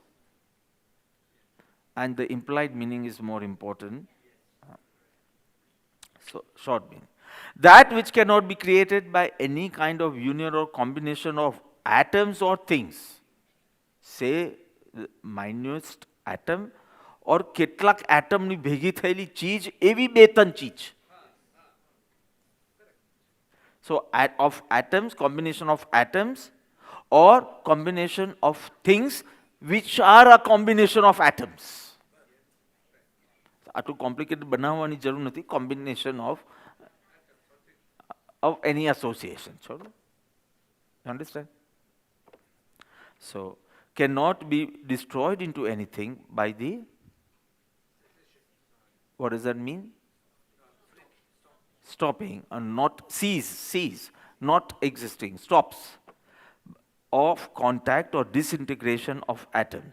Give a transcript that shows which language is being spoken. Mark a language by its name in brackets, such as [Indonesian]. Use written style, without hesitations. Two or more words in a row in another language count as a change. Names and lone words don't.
[English] And the implied meaning is more important. So, short meaning. That which cannot be created by any kind of union or combination of atoms or things. Say, the minutest atom or [Gujarati] કેટલાક એટમની ભેગી થયેલી ચીજ એવી બે ત્રણ ચીજ. [English] So, of atoms, combination of atoms or combination of things which are a combination of atoms. [Gujarati] આટલું કોમ્પ્લિકેટેડ બનાવવાની જરૂર નથી. [English] કોમ્બિનેશન of any association. You understand? So, cannot be destroyed into anything by the, what does that mean? Stopping, and not cease, not existing, stops, of contact or disintegration of atoms.